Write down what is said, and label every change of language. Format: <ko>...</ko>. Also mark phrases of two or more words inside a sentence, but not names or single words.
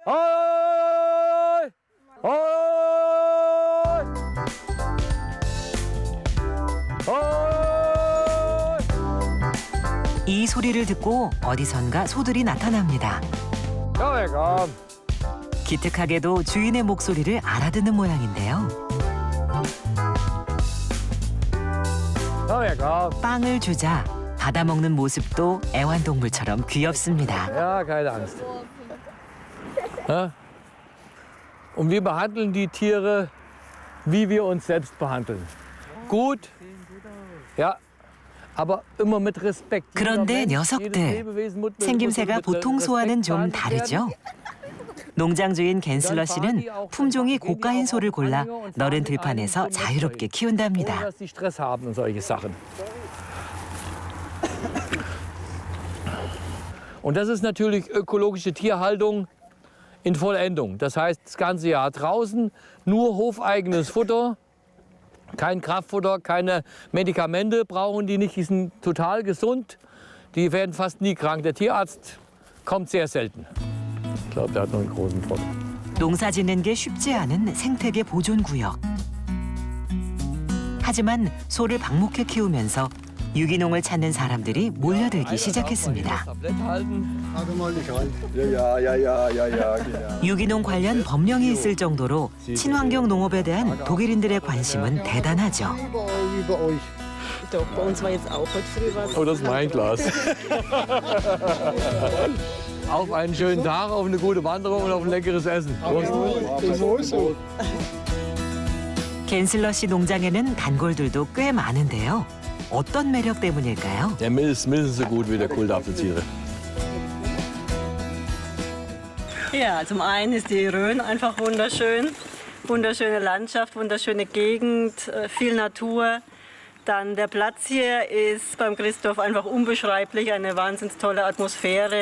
<ko>이 소리를 듣고 어디선가 소들이 나타납니다. 기특하게도 주인의 목소리를 알아듣는 모양인데요. 빵을 주자 받아먹는 모습도 애완동물처럼 귀엽습니다.</ko> <de>Ja, keine Angst. Und wir behandeln die Tiere, wie wir uns selbst behandeln. Gut. Ja.</de> <ko>그런데 녀석들, 생김새가 보통 소와는 좀 다르죠? 농장 주인 겐슬러 씨는 품종이 고가인 소를 골라 너른 들판에서 자유롭게 키운답니다.</ko> <de>Und das ist natürlich ökologische Tierhaltung in Vollendung. Das heißt, das ganze Jahr draußen nur hofeigenes Futter. Kein Kraftfutter, keine Medikamente brauchen die nicht, die sind total gesund. Die werden fast nie krank. Der Tierarzt kommt sehr selten. Ich glaube, der hat noch einen großen Vorteil.</de> <ko>농사 짓는 게 쉽지 않은 생태계 보존 구역. 하지만 소를 방목해 키우면서 유기농을 찾는 사람들이 몰려들기 시작했습니다. 유기농 관련 법령이 있을 정도로 친환경 농업에 대한 독일인들의 관심은 대단하죠.</ko> <de>Oh, das ist mein Glas. Auf einen schönen Tag, auf eine gute Wanderung und auf ein leckeres Essen.</de> <ko>겐슬러 씨 농장에는 단골들도 꽤 많은데요. 어떤 매력 때문일까요?</ko> <de>Der Milch ist mindestens so gut wie der Kohldampftiere. Ja, zum einen ist die Rhön einfach wunderschön. Wunderschöne Landschaft, wunderschöne Gegend, viel Natur. Dann der Platz hier ist beim Christoph einfach unbeschreiblich, eine wahnsinnig tolle Atmosphäre.</de>